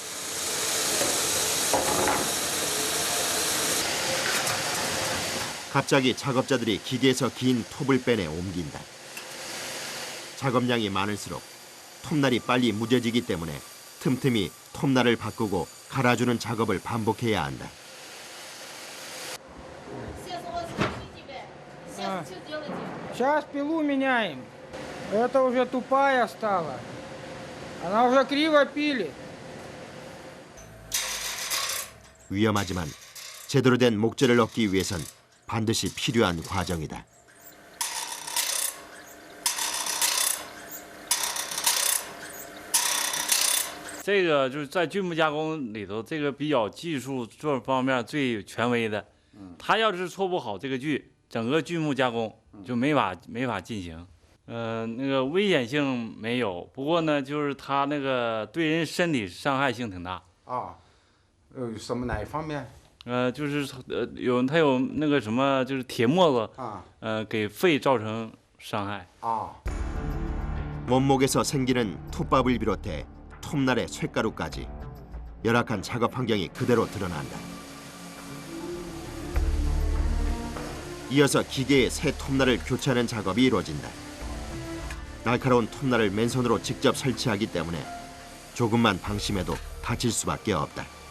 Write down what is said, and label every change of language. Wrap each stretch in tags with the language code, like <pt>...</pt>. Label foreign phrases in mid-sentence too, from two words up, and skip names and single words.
<ko>갑자기 작업자들이 기계에서 긴 톱을 빼내 옮긴다. 작업량이 많을수록 톱날이 빨리 무뎌지기 때문에 틈틈이 톱날을 바꾸고 갈아주는 작업을 반복해야 한다.</ko> <ru>Сейчас пилу меняем. Это уже тупая стала. Она уже криво пилит.</ru> <ko>위험하지만 제대로 된 목재를 얻기 위해선 반드시 필요한 과정이다.</ko> <zh>这个就是在锯木加工里头，这个比较技术这方面最权威的。他要是做不好这个锯，整个锯木加工就没法进行。那个危险性没有，不过呢，就是他那个对人身体伤害性挺大。啊，什么哪一方面？就是他有那个什么，就是铁沫子啊，给肺造成伤害。 아,</zh> <ko>원목에서 생기는 톱밥을 비롯해 톱날의 쇳가루까지 열악한 작업 환경이 그대로 드러난다. 이어서 기계에 새 톱날을 교체하는 작업이 이루어진다. 날카로운 톱날을 맨손으로 직접 설치하기 때문에 조금만 방심해도 다칠 수밖에 없다.</ko>